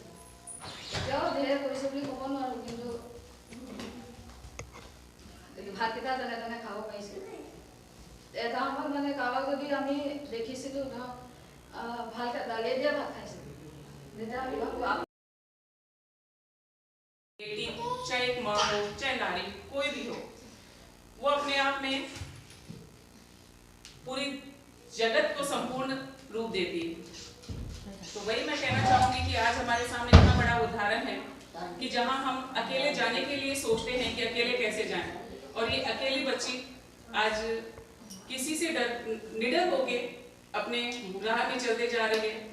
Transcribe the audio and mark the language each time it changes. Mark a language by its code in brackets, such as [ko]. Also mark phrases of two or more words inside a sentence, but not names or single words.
[as] এতিয়াও ধেৰ কৰিছোঁ বুলি ক'ব নোৱাৰোঁ, কিন্তু ভাতকেইটা যেনে তেনে খাব পাৰিছোঁ। এটা সময়ত মানে কাৰোবাক যদি আমি দেখিছিলোঁ ধৰক ভালকৈ দালিয়ে দিয়া ভাত খাইছিলোঁ, যেতিয়া আমি ভাবোঁ [hi] बेटी चाहे एक माँ हो चाहे नारी कोई भी हो, वो अपने आप में पूरी जगत को संपूर्ण रूप देती है। तो वही मैं कहना चाहूंगी कि आज हमारे सामने इतना बड़ा उदाहरण है कि जहां हम अकेले जाने के लिए सोचते हैं कि अकेले कैसे जाएं, और ये अकेली बच्ची आज किसी से निडर होके अपने राह में चलते जा रही है।